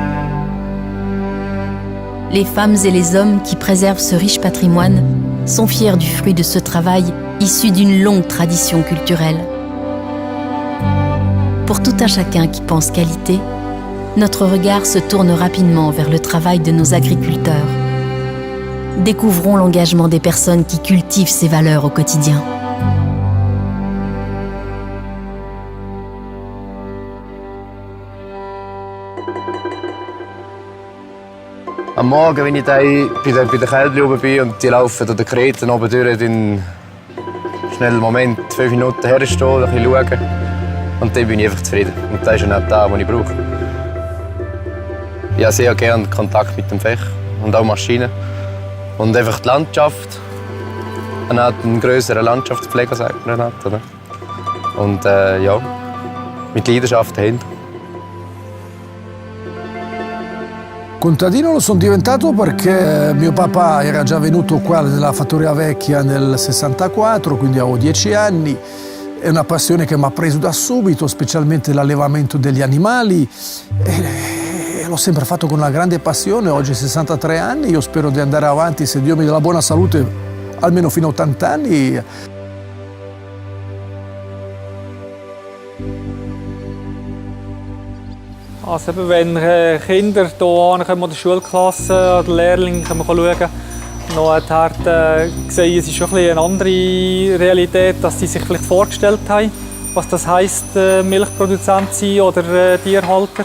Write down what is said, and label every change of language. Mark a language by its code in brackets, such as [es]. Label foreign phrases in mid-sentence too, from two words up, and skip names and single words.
[fr] Les femmes et les hommes qui préservent ce riche patrimoine sont fiers du fruit de ce travail issu d'une longue tradition culturelle. Pour tout un chacun qui pense qualité, notre regard se tourne rapidement vers le travail de nos agriculteurs. Découvrons l'engagement des personnes qui cultivent ces valeurs au quotidien. [de] Am Morgen, wenn ich da bei den Kälbchen oben bin und die laufen durch die Kreten oben durch, dann schnell einen Moment, 5 Minuten herstehen, ein bisschen schauen. Und dann bin ich einfach zufrieden. Und das ist dann auch das, was ich brauche. Ich habe sehr gerne Kontakt mit dem Fach und auch Maschinen. Und einfach die Landschaft. Man hat einen grösseren Landschaftspfleger, sagt man dann. Oder? Und ja, mit Leidenschaft dahinter. [it] Contadino lo sono diventato perché mio papà era già venuto qua nella fattoria vecchia nel 64, quindi avevo 10 anni. È una passione che mi ha preso da subito, specialmente l'allevamento degli animali. E l'ho sempre fatto con una grande passione. Oggi 63 anni, io spero di andare avanti, se Dio mi dà la buona salute, almeno fino a 80 anni. [de] Also wenn Kinder hier ankommen oder Schulklassen oder Lehrlinge schauen können, noch sehen, es ist schon eine andere Realität, als sie sich vielleicht vorgestellt haben, was das heisst, Milchproduzent sein oder Tierhalter.